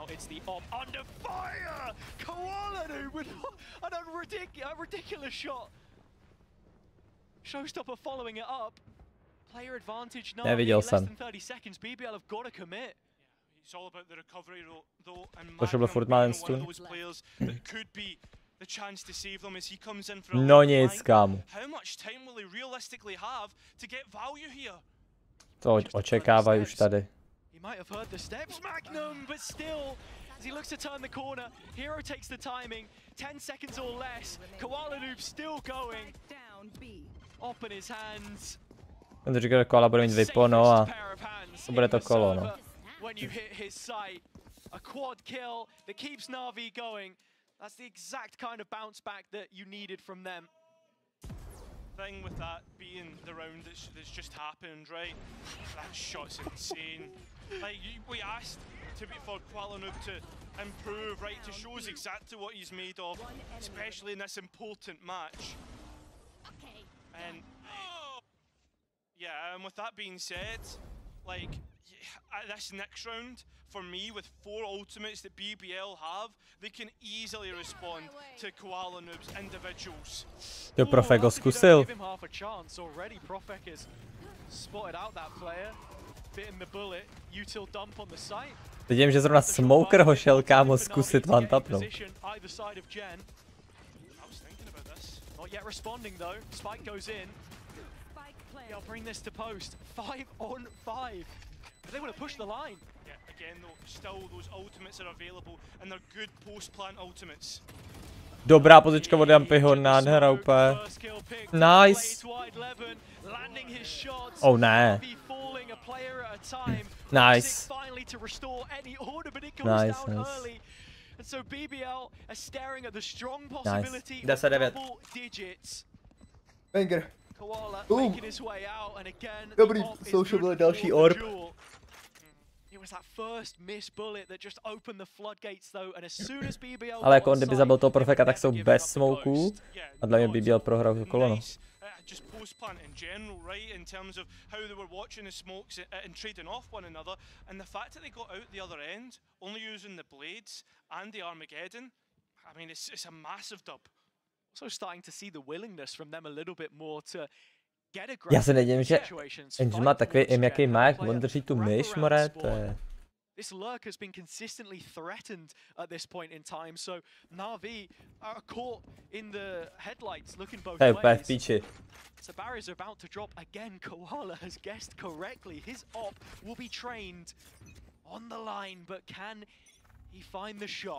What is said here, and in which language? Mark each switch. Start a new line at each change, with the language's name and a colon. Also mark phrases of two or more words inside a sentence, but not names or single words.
English: It's the op under fire! KONTENTU with a ridiculous shot. Showstopper following it up. Player advantage Navi, less than 30 seconds. BBL have got to commit. It's all about the recovery though, and
Czech: furt má jen stun.
English: those players that could be the chance to save them as he comes in for a
Czech: No nic, kámo.
English: How much time will he realistically have to get value here?
Czech: To očekávají už tady.
English: He might have heard the steps, Magnum, but still, as he looks to turn the corner, Hero takes the timing, 10 seconds or less. KONTENTU still going. Up in his hands.
Czech: On to říkal, že koala bude mít vypo, no a bude to kolo, no.
English: When you hit his sight, a quad kill that keeps Navi going. That's the exact kind of bounce back that you needed from them. Thing with that being the round that's just happened, right? That shot's insane. Like we asked for KONTENTU to improve, right? To show us exactly what he's made of, especially in this important match. And yeah, and with that being said, like this next round, for me, with 4 ultimates that BBL have, they can easily respond to KONTENTU's individuals.
Czech: Jo, Profek ho zkusil.
English: Give him half a chance already. Profek has spotted out that player, bitten the bullet. Util dump on the site.
Czech: Vidím, že zrovna Smoker ho šel, kámo, zkusit vám tapnout.
English: Either side of Gen. I was thinking about this. Not yet responding though. Spike goes in. I'll bring this to post. 5 on 5. They want to push the line. Yeah, again though, still those ultimates are available and they're good post-plant ultimates.
Czech: Dobrá pozička od Jampyho, nádhera úplně. Nice. Oh ne.
English: Nice. Nice, nice. So BBL are staring at the strong possibility of double digits. Banger.
Czech: Dobrý, social byl další orb. Ale jako on kdyby zabil toho Profeka, tak jsou bez smoků. A dle mě BBL prohrál to kolo, no.
English: Just post-plant in general, right, in terms of how they were watching the smokes and trading off one another, and the fact that they got out the other end, only using the blades and the Armageddon, I mean, it's a massive dub. Also starting to see the willingness from them a little bit more to get
Czech: Já
English: aggressive
Czech: se nedivím, že
English: situations.
Czech: Angel má takový jaký má, jak on drží tu myš, more, to je...
English: This lurk has been consistently threatened at this point in time, so Navi are caught in the headlights, looking both ways.
Czech: Píči.
English: So barriers are about to drop again. Koala has guessed correctly. His op will be trained on the line, but can he find the shot?